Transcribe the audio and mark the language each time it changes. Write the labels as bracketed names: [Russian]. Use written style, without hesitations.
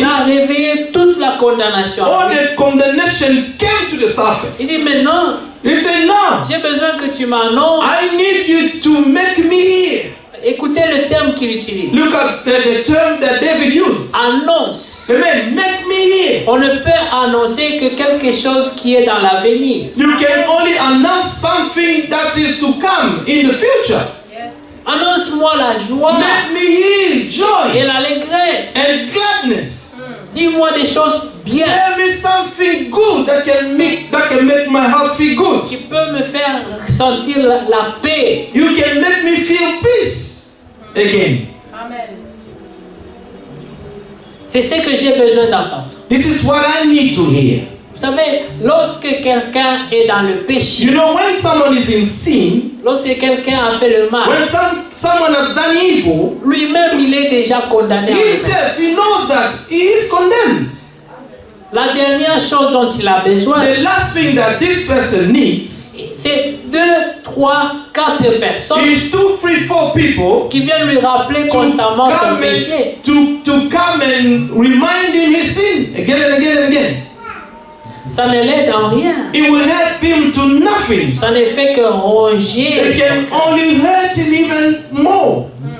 [French] ça a réveillé toute la condamnation. [English] all the condemnation came to the [French] Il [English] surface. [French] dit maintenant, [English] He said, now, [French] j'ai besoin que tu m'annonces. [English] I need you to make me hear. [French] Écoutez le terme qu'il utilise. [English] Look at the term that David used. [French] Annonce. [English] Amen. Make me hear. [French] On ne peut annoncer que quelque chose qui est dans l'avenir. [English] You can only announce something that is to come in the future. [French] Annonce-moi la joie [English] Make me hear [French] et [English] joy [French] l'allégresse. [English] and gladness. [French] Dis-moi des choses bien [English] Tell me something good that can make my heart feel good. [French] qui peuvent me faire sentir la paix. [English] You can make me feel peace again. [French] C'est ce que j'ai besoin d'entendre. [English] This is what I need to hear. [French] Vous savez, lorsque quelqu'un est dans le péché, [English] You know, when someone is in sin, [French] lorsque quelqu'un a fait le mal, [English] when someone has done evil, [French] lui-même il est déjà condamné. en lui-même. [English] himself, he knows that he is condemned. [French] La dernière chose dont il a besoin, [English] The last thing that this person needs [French] c'est 2, 3, 4 personnes [English] is 2, 3, 4 people [French] qui viennent lui rappeler constamment son péché. [English] to come and remind him his sin again and again and again. [French] Ça ne l'aide en rien. [English] It will help him to nothing. [French] Ça ne fait que ronger, [English] It can only hurt him even more